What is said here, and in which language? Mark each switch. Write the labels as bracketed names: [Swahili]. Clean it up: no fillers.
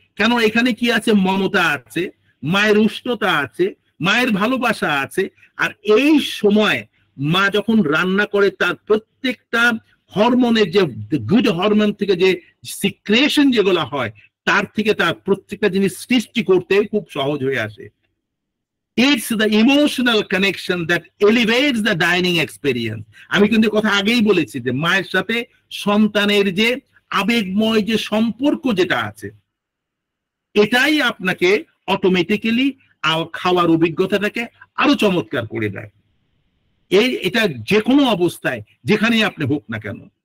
[Bangla] কেন, এখানে কি আছে, মমতা আছে, মায়ের উষ্ণতা আছে, মায়ের ভালোবাসা আছে। আর এই সময় মা যখন রান্না করে তার প্রত্যেকটা হরমোনের যে গুড হরমোন থেকে যে সিক্রেশন যেগুলো হয়, তার থেকে তার প্রত্যেকটা জিনিস সৃষ্টি করতে খুব সহজ হয়ে আসে। [English] It's the emotional connection that elevates the dining experience. [Bangla] আমি কিন্তু কথা আগেই বলেছি যে মায়ের সাথে সন্তানের যে আবেগময় যে সম্পর্ক যেটা আছে, এটাই আপনাকে অটোমেটিক্যালি খাওয়ার অভিজ্ঞতাটাকে আরো চমৎকার করে দেয়। এটা যে কোনো অবস্থায় যেখানেই আপনি হোক না কেন।